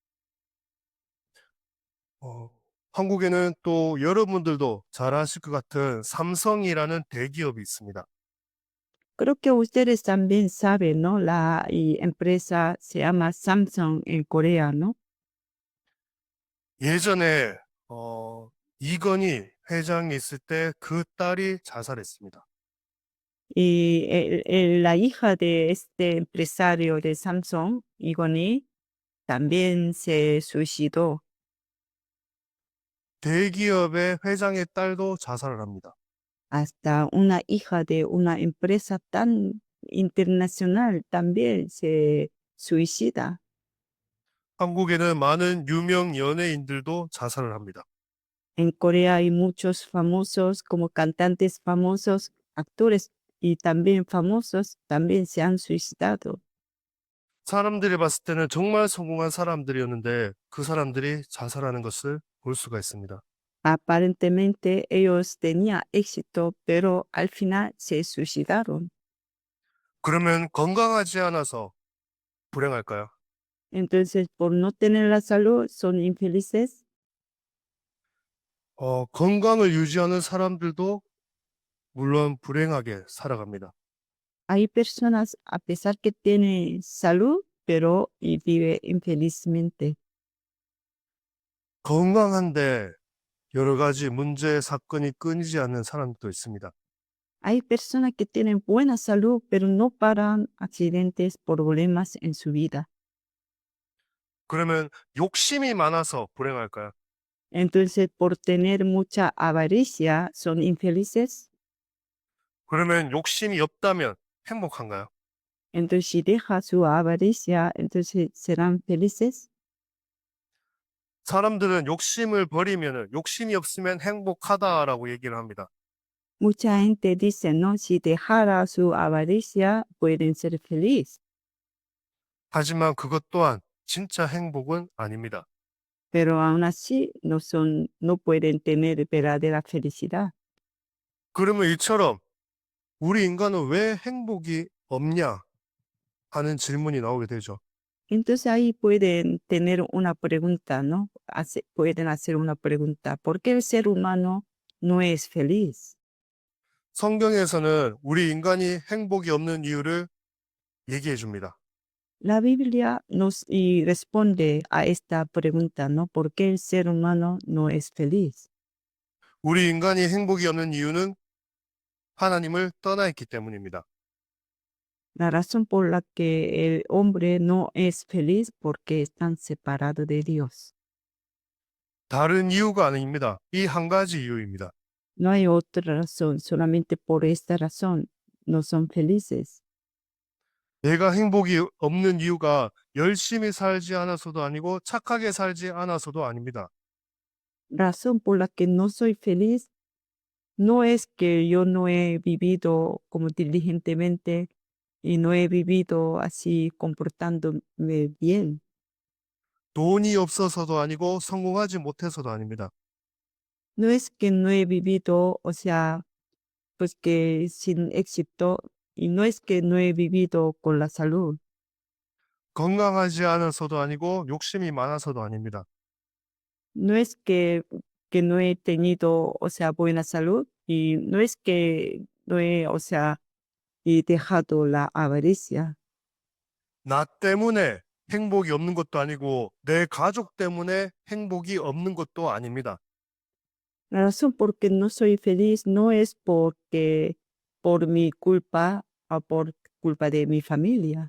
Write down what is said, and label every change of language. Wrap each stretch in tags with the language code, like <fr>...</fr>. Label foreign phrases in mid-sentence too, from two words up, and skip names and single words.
<ko>어, 한국에는 또 여러분들도 잘 아실 것 같은 삼성이라는 대기업이 있습니다.</ko> <es>Creo que ustedes también saben, ¿no? La empresa se llama Samsung en Corea, ¿no?</es> <ko>예전에 이건희 회장이 있을 때 그 딸이 자살했습니다.</ko> <es>Y la hija de este empresario de Samsung, Igoni, también se suicidó.</es> <ko>대기업의 회장의 딸도 자살을 합니다.</ko> <es>Hasta una hija de una empresa tan internacional también se suicida.</es> <ko>한국에는 많은 유명 연예인들도 자살을 합니다.</ko> <es>En Corea hay muchos famosos, como cantantes famosos, actores y también famosos, también se han suicidado.</es> <ko>사람들이 봤을 때는 정말 성공한 사람들이었는데 그 사람들이 자살하는 것을 볼 수가 있습니다.</ko> <es>Aparentemente ellos tenían éxito, pero al final se suicidaron.</es> <ko>그러면 건강하지 않아서 불행할까요?</ko> <es>Entonces, por no tener la salud, son infelices.</es> <ko>건강을 유지하는 사람들도 물론 불행하게 살아갑니다.</ko> <es>Hay personas, a pesar que tienen salud, pero y vive infelizmente.</es> <ko>건강한데 여러 가지 문제, 사건이 끊이지 않는 사람도 있습니다.</ko> <es>Hay personas que tienen buena salud, pero no paran accidentes, problemas en su vida.</es> <ko>그러면 욕심이 많아서 불행할까요?</ko> <es>Entonces, por tener mucha avaricia, son infelices.</es> <ko>그러면 욕심이 없다면 행복한가요?</ko> <es>Entonces, si deja su avaricia, entonces serán felices.</es> <ko>사람들은 욕심을 버리면 욕심이 없으면 행복하다라고 얘기를 합니다.</ko> <es>Mucha gente dice, no, si dejara su avaricia, pueden ser felices.</es> <ko>하지만 그것 또한 진짜 행복은 아닙니다.</ko> <es>Pero aún así no pueden tener verdadera felicidad.</es> <ko>그러면 이처럼 우리 인간은 왜 행복이 없냐 하는 질문이 나오게 되죠.</ko> <es>Entonces ahí pueden tener una pregunta, ¿no? Pueden hacer una pregunta. ¿Por qué el ser humano no es feliz?</es> <ko>성경에서는 우리 인간이 행복이 없는 이유를 얘기해 줍니다.</ko> <es>La Biblia nos y responde a esta pregunta, ¿no? ¿Por qué el ser humano no es feliz?</es> <ko>우리 인간이 행복이 없는 이유는 하나님을 떠나 있기 때문입니다.</ko> <es>La razón por la que el hombre no es feliz porque están separados de Dios.</es> <ko>다른 이유가 아닙니다. 이 한 가지 이유입니다.</ko> <es>No hay otra razón, solamente por esta razón no son felices.</es> <ko>내가 행복이 없는 이유가 열심히 살지 않아서도 아니고 착하게 살지 않아서도 아닙니다.</ko> <es>Razón por la que no soy feliz no es que yo no he vivido como diligentemente y no he vivido así comportándome bien.</es> <ko>돈이 없어서도 아니고 성공하지 못해서도 아닙니다.</ko> <es>No es que no he vivido, o sea, pues que sin éxito, y no es que no he vivido con la salud.</es> <ko>건강하지 않아서도 아니고 욕심이 많아서도 아닙니다.</ko> <es>No es que no he tenido, o sea, buena salud, y no es que no he, o sea, y dejado la avaricia.</es> <ko>나 때문에 행복이 없는 것도 아니고 내 가족 때문에 행복이 없는 것도 아닙니다.</ko> <es>La razón por que no soy feliz no es porque por mi culpa o por culpa de mi familia.</es>